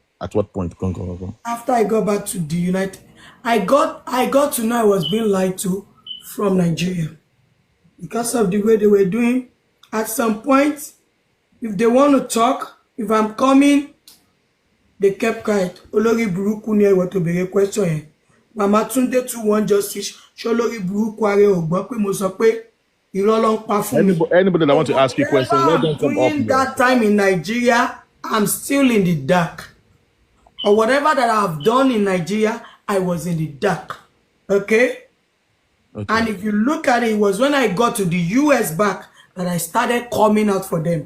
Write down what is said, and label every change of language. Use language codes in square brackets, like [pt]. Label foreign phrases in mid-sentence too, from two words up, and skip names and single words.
[en] At what point? Go. After I got back to the United, I got to know I was being lied to from Nigeria. Because of the way they were doing. At some point, if they want to talk, if I'm coming, they kept quiet. [yo] Olori buruku ni ewo to bere question yẹn. [en] Mama Tunde too want justice. [yo] Olori buruku are o gbọ́ pé mo sọ pé irọ́ ló ń pa fún mi. [en] Anybody that want to ask you a question, let them come up. That time in Nigeria, I'm still in the dark. Or whatever that I've done in Nigeria, I was in the dark. Okay? And if you look at it, it was when I got to the US back that I started coming out for them.